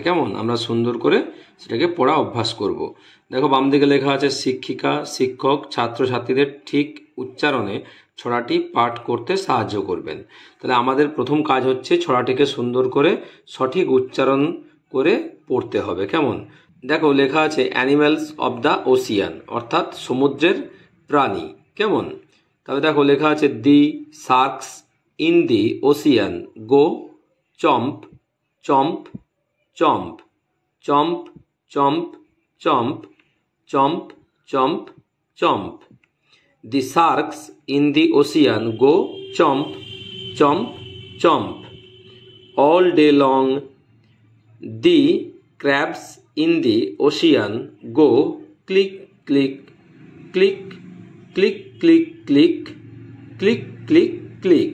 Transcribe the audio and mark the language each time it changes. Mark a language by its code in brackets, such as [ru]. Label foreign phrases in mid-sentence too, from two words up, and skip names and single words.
[bn] কেমন আমরা সুন্দর করে সেটাকে পড়া অভ্যাস করব। দেখো, বাম দিকে লেখা আছে শিক্ষিকা শিক্ষক ছাত্রছাত্রীদের ঠিক উচ্চারণে ছড়াটি পাঠ করতে সাহায্য করবেন। তাহলে আমাদের প্রথম কাজ হচ্ছে ছড়াটিকে সুন্দর করে সঠিক উচ্চারণ করে পড়তে হবে। কেমন দেখো, লেখা আছে [en] Animals of the Ocean, [bn] অর্থাৎ সমুদ্রের প্রাণী। কেমন তবে দেখো, লেখা আছে [en] the sharks in the ocean go chomp chomp chomp chomp chomp chomp chomp chomp chomp. The sharks in the ocean go chomp, chomp, chomp. All day long, the crabs in the ocean go click, click, click, click, click, click, click, click, click.